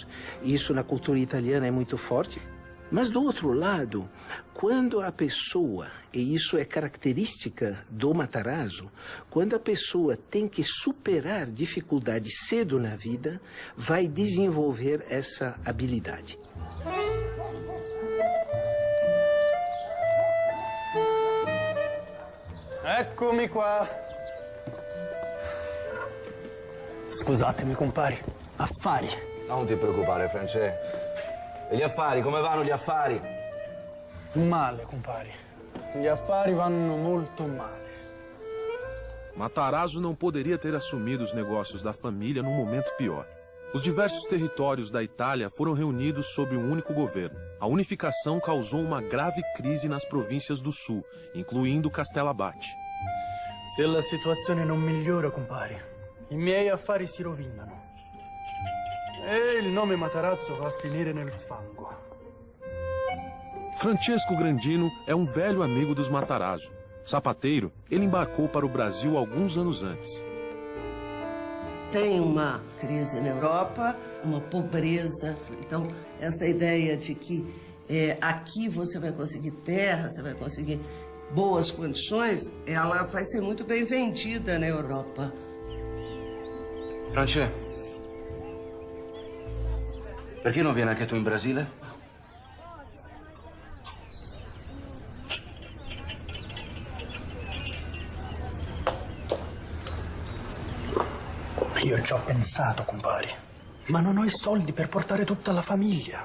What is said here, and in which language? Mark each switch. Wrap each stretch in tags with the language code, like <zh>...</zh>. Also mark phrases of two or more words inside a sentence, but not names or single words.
<pt>Isso na cultura italiana é muito forte. Mas do outro lado, quando a pessoa, e isso é característica do Matarazzo, quando a pessoa tem que superar dificuldades cedo na vida, vai desenvolver essa habilidade.</pt> <it>Eccomi qua. Scusatemi, compari. Affari. Non ti preoccupare, Francesco. E gli affari, come vanno gli affari? Male, compari. Gli affari vanno molto male.</it> <pt>Matarazzo não poderia ter assumido os negócios da família num momento pior. Os diversos territórios da Itália foram reunidos sob um único governo. A unificação causou uma grave crise nas províncias do sul, incluindo Castellabate.</pt> <it>Se la situazione non migliora, compari, i miei affari si rovinano. E il nome Matarazzo va a finire nel fango.</it> <pt>Francesco Grandino é um velho amigo dos Matarazzo. Sapateiro, ele embarcou para o Brasil alguns anos antes. Tem uma crise na Europa, uma pobreza. Então, essa ideia de que aqui você vai conseguir terra, você vai conseguir boas condições, ela vai ser muito bem vendida na Europa.</pt> <it>Francesco, perché non vieni anche tu in Brasile? Io ci ho pensato, compari, ma non ho i soldi per portare tutta la famiglia.</it>